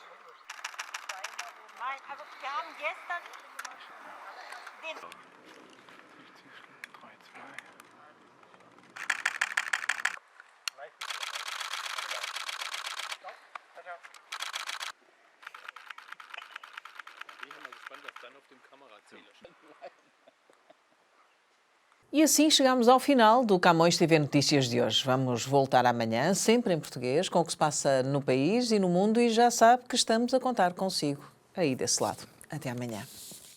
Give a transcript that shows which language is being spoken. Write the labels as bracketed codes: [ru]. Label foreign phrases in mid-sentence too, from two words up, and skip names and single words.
[de] Nein, also wir haben gestern den... 3, 2. Ich bin mal gespannt, was dann auf dem Kamerazähler steht. [pt] E assim chegamos ao final do Camões TV Notícias de hoje. Vamos voltar amanhã, sempre em português, com o que se passa no país e no mundo, e já sabe que estamos a contar consigo aí desse lado. Até amanhã.